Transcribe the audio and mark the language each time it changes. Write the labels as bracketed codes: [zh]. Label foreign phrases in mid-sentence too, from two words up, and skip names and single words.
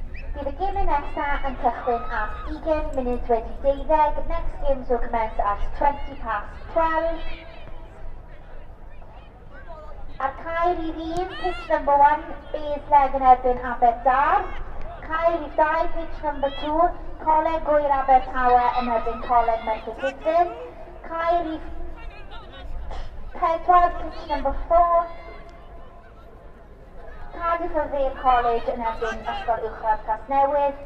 [cy] Bydd y gêm nesaf yn cychwyn at 20 munud wedi 12. [en] Next games will commence at 20 past 12. [cy] Ar cael rhif 1, [en] pitch number 1, [cy] Basleg yn erbyn Aberdâr. Cael rhif 2, [en] pitch number 2, [cy] Coleg Gwyr Abertawe yn erbyn Coleg Merthyr Tydyn. Cael rhif 4, [en] pitch number 4, [cy] Cardiff of Vale College yn erbyn Ysgol Uwchradd Casnewydd.